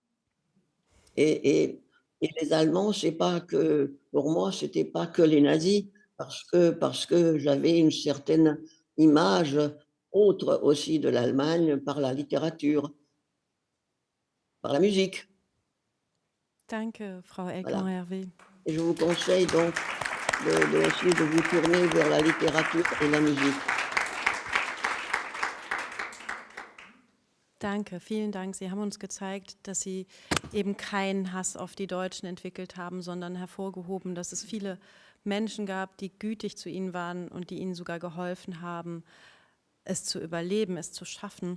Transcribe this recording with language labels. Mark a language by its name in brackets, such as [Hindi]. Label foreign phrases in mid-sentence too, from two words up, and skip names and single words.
[French] Et et et les Allemands, c'est pas que pour moi, c'était pas que les nazis parce que j'avais une certaine image autre aussi de l'Allemagne par la littérature, par la musique, [German] Danke, Frau [French] voilà. Elkan-Hervé. Et je vous conseille donc de essayer de vous tourner vers la littérature et la musique. [German] Danke, vielen Dank. Sie haben uns gezeigt, dass Sie eben keinen Hass auf die Deutschen entwickelt haben, sondern hervorgehoben, dass es viele Menschen gab, die gütig zu Ihnen waren und die Ihnen sogar geholfen haben, es zu überleben, es zu schaffen.